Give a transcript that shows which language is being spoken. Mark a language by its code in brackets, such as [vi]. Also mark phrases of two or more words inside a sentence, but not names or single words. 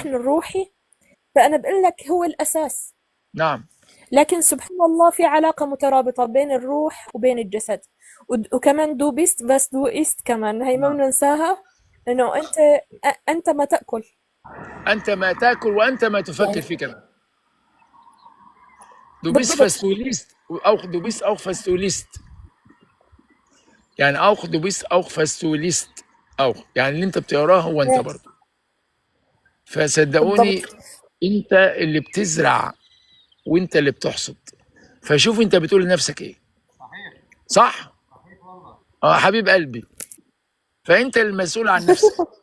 [ar] وشحن الروحي، فأنا بقول لك هو الأساس. نعم. لكن سبحان الله في علاقة مترابطة بين الروح وبين الجسد. وكمان [de] du bist was du isst [ar] كمان، هي ما نعم. بننساها. إنه أنت ما تأكل. أنت ما تأكل وأنت ما تفكر في كمان. [de] Du bist was [ar] بالضبط. [de] du liest, auch du bist auch was du liest. يعني auch du bist auch was du liest. [ar] auch يعني اللي انت بتقراه هو انت برضه. فصدقوني بالضبط. انت اللي بتزرع وانت اللي بتحصد. فشوف انت بتقول لنفسك ايه. صح؟ اه حبيب قلبي. فانت المسؤول عن نفسك.